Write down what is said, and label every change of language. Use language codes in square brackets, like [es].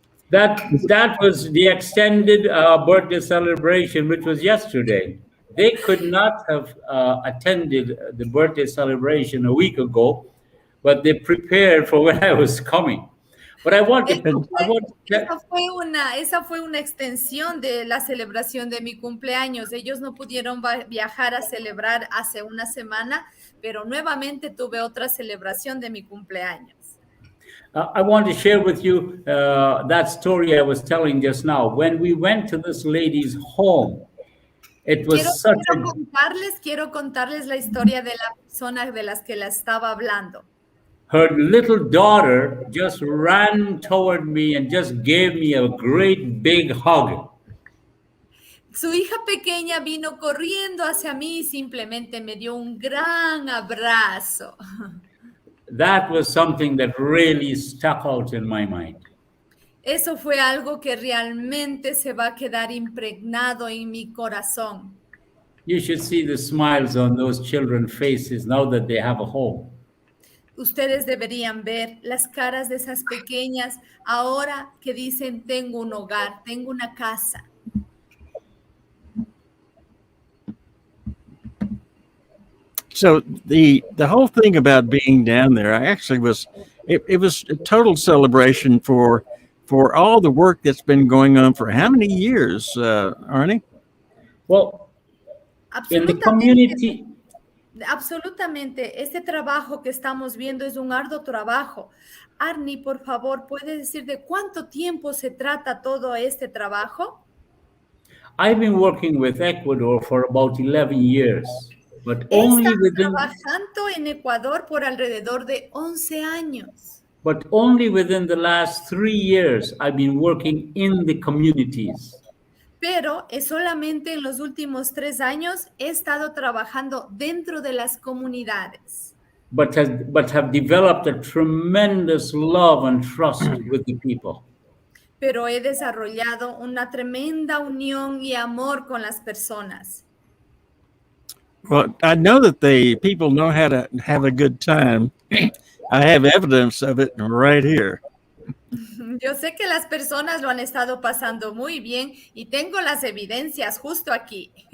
[en] That was the extended birthday celebration, which was yesterday. They could not have attended the birthday celebration a week ago, but they prepared for when I was coming. But [es] esa fue una extensión de la celebración de mi cumpleaños. Ellos no pudieron viajar a celebrar hace una semana, pero nuevamente tuve otra celebración de mi cumpleaños. [en] I want to share with you that story I was telling just now. When we went to this lady's home, it was [es] quiero contarles la historia de la persona de las que la estaba hablando. [en] Her little daughter just ran toward me and just gave me a great big hug. [es] Su hija pequeña vino corriendo hacia mí y simplemente me dio un gran abrazo. [en] That was something that really stuck out in my mind. [es] Eso fue algo que realmente se va a quedar impregnado en mi corazón. [en] You should see the smiles on those children's faces now that they have a home. [es] Ustedes deberían ver las caras de esas pequeñas ahora que dicen tengo un hogar, tengo una casa. [en] So the whole thing about being down there, I actually was a total celebration for all the work that's been going on for how many years, Arnie? Well, in the [es] Absolutamente, [en] community, [es] absolutamente. Este trabajo que estamos viendo es un arduo trabajo. Arnie, por favor, ¿puede decir de cuánto tiempo se trata todo este trabajo? [en] I've been working with Ecuador for about 11 years, but [es] He [en] only [es] estado [en] within [es] trabajando en Ecuador por alrededor de 11 años. [en] but only within the last 3 years I've been working in the communities. [es] Pero es solamente en los últimos 3 años he estado trabajando dentro de las comunidades. [en] But have developed a tremendous love and trust with the people. [es] Pero he desarrollado una tremenda unión y amor con las personas. [en] Well, I know that the people know how to have a good time. I have evidence of it right here. [es] Yo sé que las personas lo han estado pasando muy bien y tengo las evidencias justo aquí.